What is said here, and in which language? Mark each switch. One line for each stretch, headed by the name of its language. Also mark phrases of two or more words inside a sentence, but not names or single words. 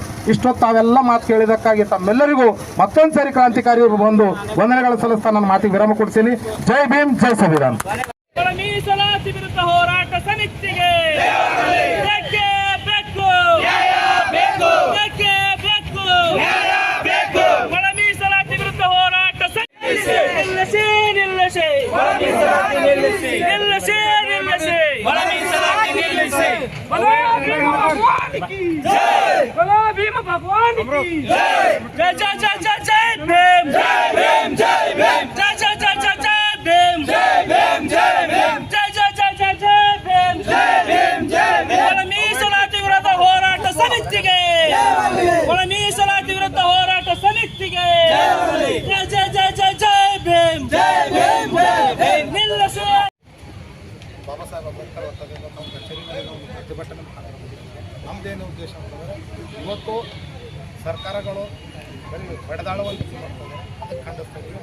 Kannada: ಇಷ್ಟೊತ್ತು ತಾವೆಲ್ಲ ಮಾತು ಕೇಳಿದಕ್ಕಾಗಿ ತಮ್ಮೆಲ್ಲರಿಗೂ ಮತ್ತೊಂದು ಸಾರಿ ಕ್ರಾಂತಿಕಾರಿಯವರು ಬಂದು ವಂದನೆಗಳ ಸಲ್ಲಿಸ್ತಾ ನನ್ನ ಮಾತಿಗೆ ವಿರಾಮ ಕೊಡ್ತೀನಿ. ಜೈ ಭೀಮ್, ಜೈ ಸಂವಿಧಾನ. ಮೀಸಲಾತಿ ವಿರುದ್ಧ ಹೋರಾಟ ಸಮಿತಿಗೆ ಬೇಕೇ ಬೇಕು. ಒಳ ಮೀಸಲಾತಿ ವಿರುದ್ಧ ಹೋರಾಟ ನಿಲ್ಲಿಸಿ.
Hindi: बोलो भीम भगवान की जय जय जय जय जय भीम जय भीम जय भीम जय जय जय जय जय भीम जय भीम जय भीम जय जय जय जय जय भीम जय भीम जय भीम
Kannada: ಒಳ ಮೀಸಲಾತಿ ವಿರುದ್ಧ ಹೋರಾಟ ಸಮಿತಿಗೆ ಒಳ ಮೀಸಲಾತಿ ವಿರುದ್ಧ ಹೋರಾಟ ಸಮಿತಿಗೆ ಜಯ ಜಯ ಜಯ ಜಯ ಜಯ ಭೀಮ್ ಜಯ ಭೀಮ್ ಜಯ ಭೀಮ್ ನಿಲ್ಲಿಸಿ. ಬಾಬಾ ಸಾಹೇಬ್ ಅಂಬೇಡ್ಕರ್ ವೃತ್ತದಿಂದ ನಮ್ಮ ಕಚೇರಿಗಳಿಗೆ ಒಂದು ಪ್ರತಿಭಟನೆ ನಮ್ಮದೇನು ಉದ್ದೇಶ ಅಂತಂದರೆ ಇವತ್ತು ಸರ್ಕಾರಗಳು ಬರೀ ಹೊಡೆದಾಳುವ ರೀತಿ ಮಾಡ್ತಾರೆ, ಅದಕ್ಕೆ ಖಂಡಿಸ್ತಾ ಇದ್ದೀವಿ.